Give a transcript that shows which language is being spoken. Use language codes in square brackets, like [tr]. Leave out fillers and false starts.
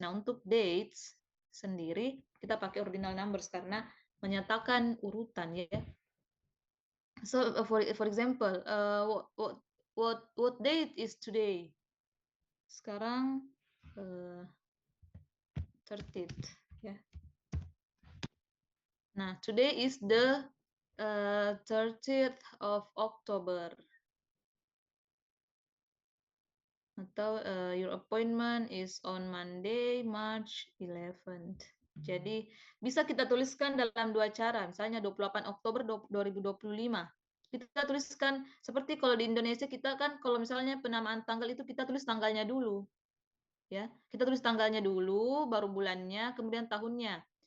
[id] Nah, untuk dates sendiri kita pakai ordinal numbers karena menyatakan urutan, ya. [en] So for example, what date is today? [id] Sekarang 30th, ya. [en] Nah, today is the 30th of October. Atau your appointment is on Monday, March 11th. [id] Jadi bisa kita tuliskan dalam dua cara, misalnya 28 Oktober 2025. Kita tuliskan seperti kalau di Indonesia kita kan kalau misalnya penamaan tanggal itu kita tulis tanggalnya dulu. Ya, kita tulis tanggalnya dulu, baru bulannya, kemudian tahunnya.